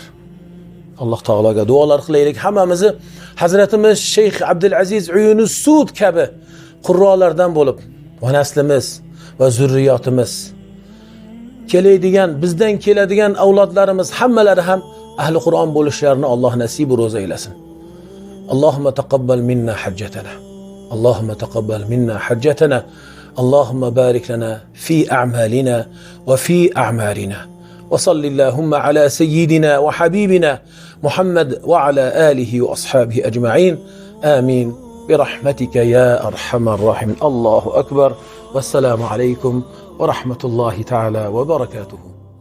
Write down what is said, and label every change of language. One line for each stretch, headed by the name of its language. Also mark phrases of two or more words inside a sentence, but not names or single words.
Uzbek: Alloh taologa duolar qilaylik, hammamizni Hazratimiz Sheyx Abdulaziz Uyunus Sud kabi qurrolardan bo'lib, va naslimiz va zurriyotimiz, keladigan, bizdan keladigan avlodlarimiz hammalari ham ahli Qur'on bo'lishlarini Alloh nasib ro'z aylasin.
Arabic: اللهم تقبل منا حجتنا اللهم تقبل منا حجتنا. Allohumma taqabbal minna hajjatana. اللهم بارك لنا في أعمالنا وفي أعمارنا. وصل اللهم على سيدنا وحبيبنا محمد وعلى آله وأصحابه أجمعين آمين برحمتك يا أرحم الراحمين. الله أكبر، والسلام عليكم ورحمة الله تعالى وبركاته.